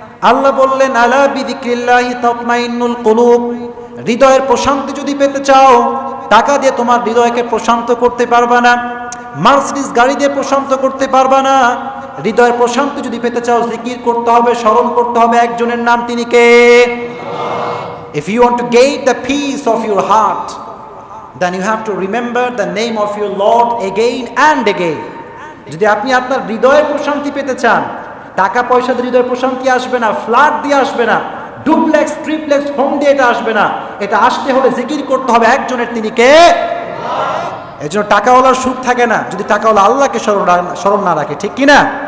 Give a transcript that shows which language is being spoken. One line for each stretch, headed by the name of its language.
Bangla: আল্লাহ বললেন,
Arabic: আলা বিযিক্রিল্লাহি তাতমাইন্নুল কুলুব।
Bangla: হৃদয়ের প্রশান্তি যদি পেতে চাও, টাকা দিয়ে তোমার হৃদয়কে প্রশান্ত করতে পারবা না, মার্সিডিজ গাড়ি দিয়ে প্রশান্ত করতে পারবা না। হৃদয়ের প্রশান্তি যদি পেতে চাও, জিকির করতে হবে, স্মরণ করতে হবে একজনের নাম, তিনি কে?
English: If you want to gain the peace of your heart, then you have to remember the name of your Lord again and again.
Bangla: যদি আপনি আপনার হৃদয়ের প্রশান্তি পেতে চান, টাকা পয়সা দিয়ে হৃদয়ের প্রশান্তি আসবে না, ফ্ল্যাট দিয়ে আসবে না, ডুপ্লেক্স ট্রিপ্লেক্স হোম দিয়ে এটা আসবে না। এটা আসতে হলে জিকির করতে হবে একজনের, তিনি কে? এই জন্য টাকাওয়ালার সুখ থাকে না যদি টাকাওয়ালা আল্লাহকে স্মরণ না রাখে, ঠিক কিনা?